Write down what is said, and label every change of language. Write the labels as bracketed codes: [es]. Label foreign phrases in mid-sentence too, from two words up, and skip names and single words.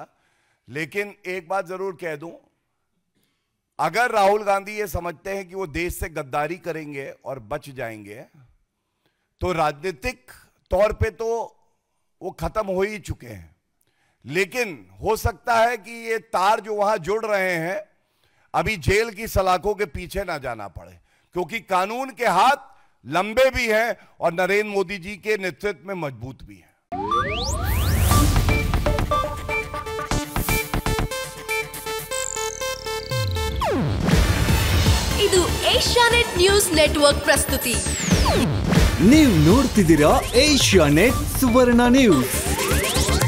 [hi] लेकिन एक बात जरूर कह दूं, अगर राहुल गांधी ये समझते हैं कि वो देश से गद्दारी करेंगे और बच जाएंगे, तो राजनीतिक तौर पे तो वो खत्म हो ही चुके हैं। लेकिन हो सकता है कि ये तार जो वहां जुड़ रहे हैं, अभी जेल की सलाखों के पीछे ना जाना पड़े, क्योंकि कानून के हाथ लंबे भी हैं और नरेंद्र मोदी जी के नेतृत्व में मजबूत भी हैं। [kn] ಇದು ಏಷ್ಯಾನೆಟ್ ನ್ಯೂಸ್ ನೆಟ್ವರ್ಕ್ ಪ್ರಸ್ತುತಿ. ನೀವು ನೋಡ್ತಿದ್ದೀರಾ ಏಷ್ಯಾನೆಟ್ ಸುವರ್ಣ ನ್ಯೂಸ್.